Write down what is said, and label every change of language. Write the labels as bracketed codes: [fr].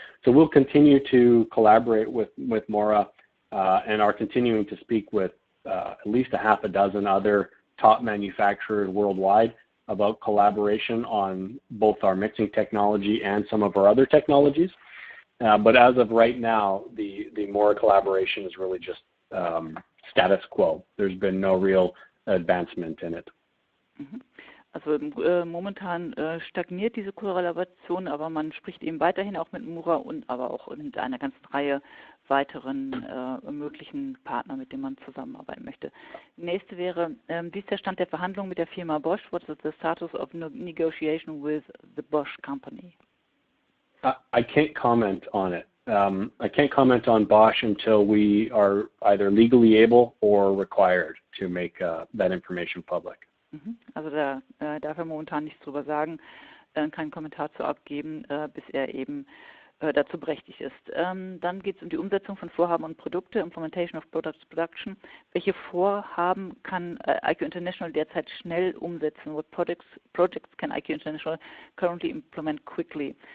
[en] So we'll continue to collaborate with Mura and are continuing to speak with at least a half a dozen other top manufacturers worldwide about collaboration on both our mixing technology and some of our other technologies. But as of right now, the Mura collaboration is really just status quo. There's been no real advancement in it. Mhm. [de] Also momentan stagniert diese Kollaboration, aber man spricht eben weiterhin auch mit Mura und aber auch mit einer ganzen Reihe weiteren möglichen Partner, mit denen man zusammenarbeiten möchte. Die nächste wäre, wie ist der Stand der Verhandlungen mit der Firma Bosch? [en] What is the status of negotiation with the Bosch company? I can't comment on it. I can't comment on Bosch until we are either legally able or required to make that information public. [de] Also da darf er momentan nichts drüber sagen, keinen Kommentar zu abgeben, bis er eben dazu berechtigt ist. Dann geht es um die Umsetzung von Vorhaben und Produkte, [en] Implementation of Products Production. [de] Welche Vorhaben kann IQ International derzeit schnell umsetzen? [en] What projects can IQ International currently implement quickly?